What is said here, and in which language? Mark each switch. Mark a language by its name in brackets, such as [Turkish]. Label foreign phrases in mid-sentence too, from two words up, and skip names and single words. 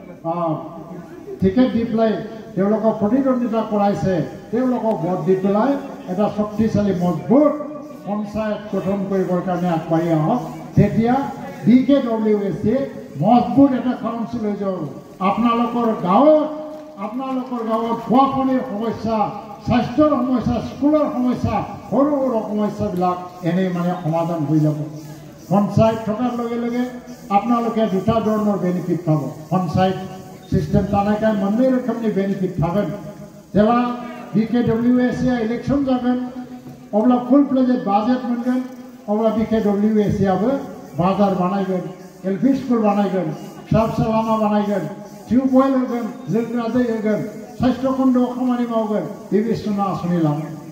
[Assamese] টিকেট দি পেলাই তেওঁলোকক প্ৰতিদ্বন্দ্বিতা কৰাইছে তেওঁলোকক ভোট দি পেলাই এটা শক্তিশালী মজবুত পঞ্চায়ত গঠন কৰিবৰ কাৰণে আগবাঢ়ি আহক তেতিয়া BKWSয়ে মজবুত এটা কাউন্সিল হৈ যাব আপোনালোকৰ গাঁৱত খোৱাপানীৰ সমস্যা স্বাস্থ্যৰ সমস্যা স্কুলৰ সমস্যা সৰু সৰু সমস্যাবিলাক এনেই মানে সমাধান হৈ যাব পঞ্চায়ত থকাৰ লগে লগে আপোনালোকে দুটা ধৰণৰ বেনিফিট পাব পঞ্চায়ত [Bodo] सिस्टम तानायखाय मोननै रोखोमनि बेनिफिट थागोन जेब्ला BKWSया इलेक्शन जागोन अब्ला [English] full fledged [Bodo] बाजेट मोनगोन अब्ला BKWSयाबो बाजार बानायगोन [English] LP school [Bodo] बानायगोन फिसा लामा बानायगोन टिउबवेल होगोन लोंग्रा दै होगोन स्वास्थ्य खन्द'आव खामानि मावगोन बिबिसना आसनि लामा